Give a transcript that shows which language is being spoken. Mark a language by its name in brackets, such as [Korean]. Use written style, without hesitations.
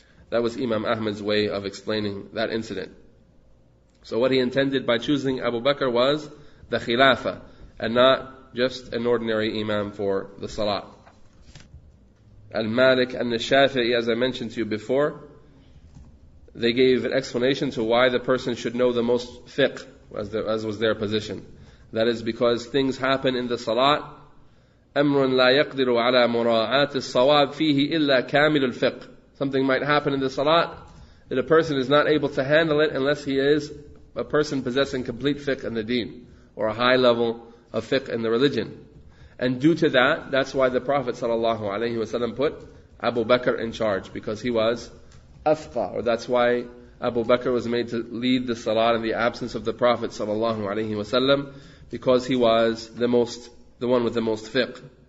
[English] That was Imam Ahmad's way of explaining that incident. So what he intended by choosing Abu Bakr was the Khilafah, and not just an ordinary Imam for the Salat. Al-Malik and the Shafi'i, as I mentioned to you before, they gave an explanation to why the person should know the most fiqh, as was their position. That is because things happen in the Salat, [Arabic] أمر لا يقدر على مراعاة الصواب فيه إلا كامل الفقه. [English] Something might happen in the Salat that a person is not able to handle it unless he is a person possessing complete fiqh in the deen, or a high level of fiqh in the religion. And due to that, that's why the Prophet ﷺ put Abu Bakr in charge, because he was afqa, or that's why Abu Bakr was made to lead the Salat in the absence of the Prophet ﷺ, because he was the one with the most fiqh.